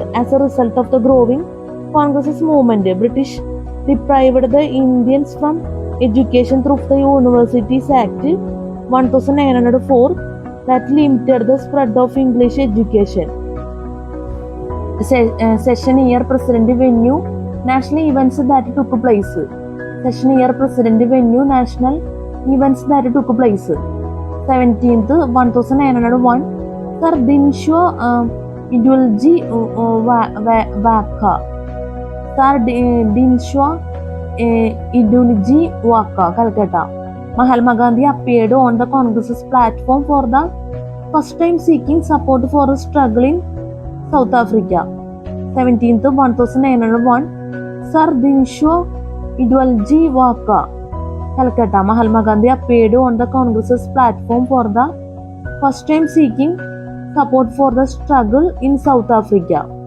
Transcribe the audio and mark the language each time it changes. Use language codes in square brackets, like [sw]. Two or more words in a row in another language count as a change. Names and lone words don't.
[en] As a result of the growing Congress movement, British deprived the Indians from education through the Universities Act 1904 that limited the spread of English education. Session year President venue national events that took place. Session year President venue national events that took place. 17th, 1901, Sir Dinshaw Idulji Waka. Sir Dinshaw Idulji Waka, Calcutta. Mahatma Gandhi appeared on the Congress's platform for the first time seeking support for a struggle in South Africa. 17th 1901 Sir Dinshaw Idwalji Waka, Calcutta. Mahatma Gandhi appeared on the Congress's platform for the first time seeking support for the struggle in South Africa.